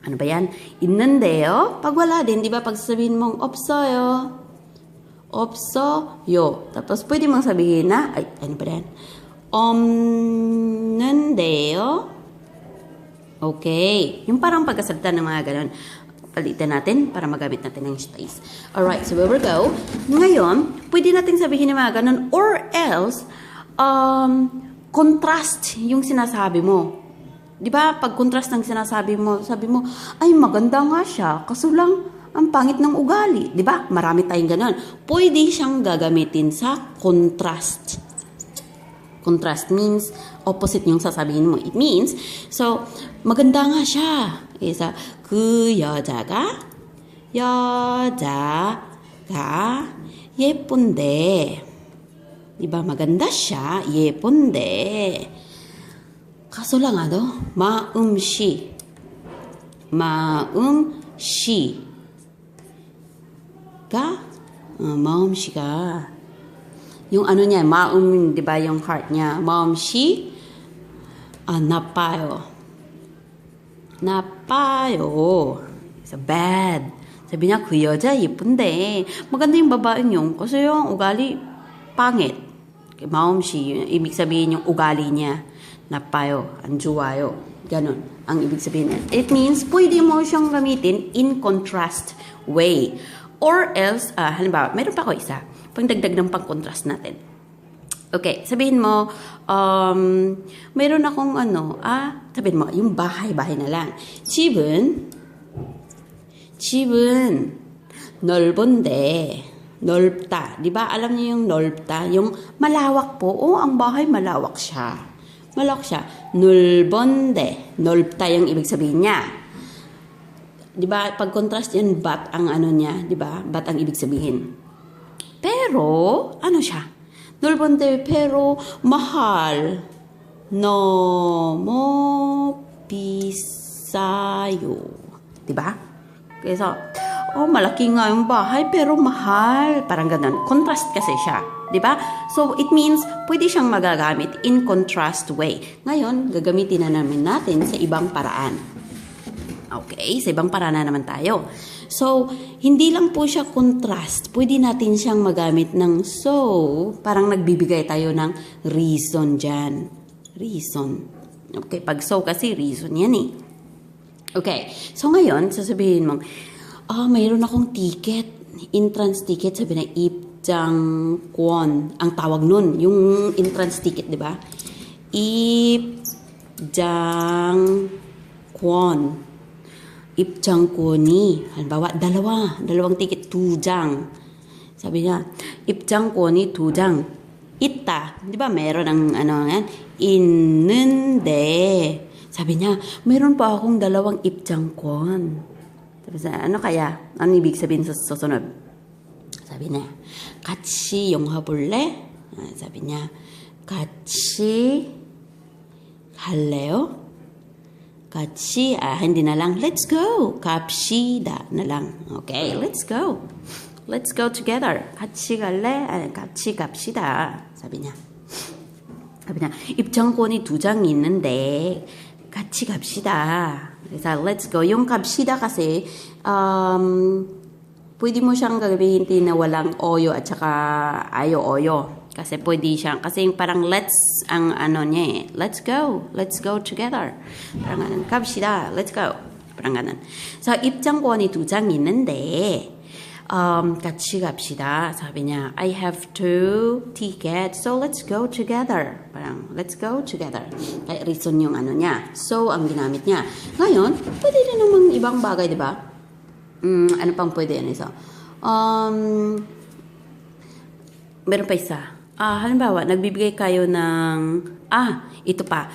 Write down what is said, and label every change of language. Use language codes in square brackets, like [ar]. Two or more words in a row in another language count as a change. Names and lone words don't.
[tl] Ano ba yan? 있는데요? Pag wala din, di ba? Pag sabihin mong 없어요. [ko] 없어요. [tl] Tapos pwede mong sabihin na, ay, ano ba yan? [ko] 없는데요? Okay. [tl] Yung parang pagkasalita ng mga ganun. Palitan natin para magamit natin ng space. [en] Alright, so we will go. [tl] Ngayon, pwede natin sabihin ng mga ganun or else, contrast yung sinasabi mo. Di ba? Pag contrast ng sinasabi mo, sabi mo, ay maganda nga siya, kaso lang, ang pangit ng ugali. Di ba? Marami tayong ganun. Pwede siyang gagamitin sa contrast. [en] Contrast means opposite [tl] yung sasabihin mo. [en] It means, so, [tl] maganda nga siya. Isa, [ko] 그 여자가 예쁜데. [tl] Diba? Maganda siya, 예쁜데. Kaso lang 마음씨. 마음씨가 yung ano niya, maum, di ba, yung heart niya. [ko] 마음씨, 나빠요. [en] It's bad. [tl] Sabi niya, [ko] 그 여자 예쁜데. [tl] Maganda yung babaeng yun. Kasi yung ugali, pangit. 마음씨, ibig sabihin yung ugali niya. [ko] 나빠요, 안 좋아요. [tl] Ganon ang ibig sabihin niya. [en] It means, [tl] pwede mo siyang gamitin [en] in contrast way. Or else, [tl] halimbawa, meron pa ako isa. Pangdagdag ng pang-contrast natin. Okay, sabihin mo, meron akong sabihin mo, yung bahay na lang. [ko] 집은 넓은데, 넓다. [tl] Di ba? Alam niyo yung 넓다? Yung malawak po. ang bahay malawak siya. Malawak siya. [ko] 넓은데. [tl] 넓다 yung ibig sabihin niya. Di ba? Pag contrast yan, bat ang ano niya. Di ba? Bat ang ibig sabihin. Pero, ano siya? 넓은데, pero, mahal. [ko] 너무 비싸요. [tl] Diba? Kaya malaki nga yung bahay, pero mahal. Parang ganun. Contrast kasi siya. Diba? [en] So, it means, [tl] pwede siyang magagamit [en] in contrast way. [tl] Ngayon, gagamitin na natin sa ibang paraan. Okay? Sa ibang paraan na naman tayo. So, hindi lang po siya contrast. Pwede natin siyang magamit ng so. Parang nagbibigay tayo ng reason dyan. Reason. Okay, pag so kasi reason yan eh. Okay, so ngayon, sasabihin mo, mayroon akong ticket. [en] Entrance ticket, [tl] sabi na 입장권. Ang tawag nun, yung [en] entrance ticket, [tl] di ba? [ko] 입장권. [tl] 입장권이 halimbawa dalawang ticket 2장. Sabi niya, [ko] 입장권이 2장 있다. [tl] 'Di ba? Meron ang yan? 있는데. Sabi niya, meron pa akong dalawang 입장권. Sabi niya, ano kaya? Ano ibig sabihin sa susunod? Sabi niya, [ko] 같이 영화 볼래? [tl] Sabi niya, [ko] 같이 갈래요? 같이, [tl] hindi na lang, [en] let's go. [tl] 갑시다 na lang. [en] Okay, let's go. Let's go together. [ko] 같이 갈래? 같이 갑시다. [tl] sabi niya. [ko] 입장권이 2장 있는데 같이 갑시다. 그래서 [en] let's go. [tl] Yung 갑시다 kasi, pwede mo siyang gagamitin na walang oyo at saka ayo-oyo. Kasi pwede siyang, kasi yung parang let's, ang ano niya eh. [en] Let's go together. [tl] parang ganun, [ko] 갑시다, [en] let's go. [tl] parang ganun. [en] So, [ko] 입장권이 2장 있는데, 같이 갑시다. [tl] sabi niya, [en] I have 2 tickets, so let's go together. Parang, let's go together. [tl] Kaya reason yung ano niya. So, ang ginamit niya. Ngayon, pwede rin namang ibang bagay, di ba? Ano pang pwede yan isa? Meron pa isa. Halimbawa, nagbibigay kayo ng, ito pa.